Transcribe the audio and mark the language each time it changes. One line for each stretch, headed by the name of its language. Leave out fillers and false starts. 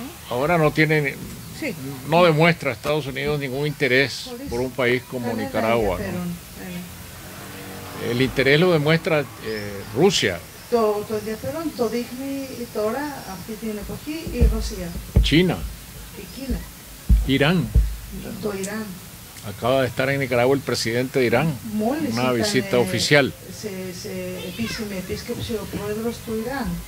Spanish: Ahora no demuestra Estados Unidos ningún interés por un país como Nicaragua, ¿no? El interés lo demuestra Rusia.
Greek: Το ενδιαφέρον το δείχνει τώρα, αυτή την εποχή, η Ρωσία.
Spanish: China.
Greek: Η Κίνα.
Spanish: Irán.
Greek: Το Ιράν.
Spanish: Acaba de estar en Nicaragua el presidente de Irán, una visita oficial.
Greek: Επίσημη επίσκεψη ο πρόεδρος του Ιράν.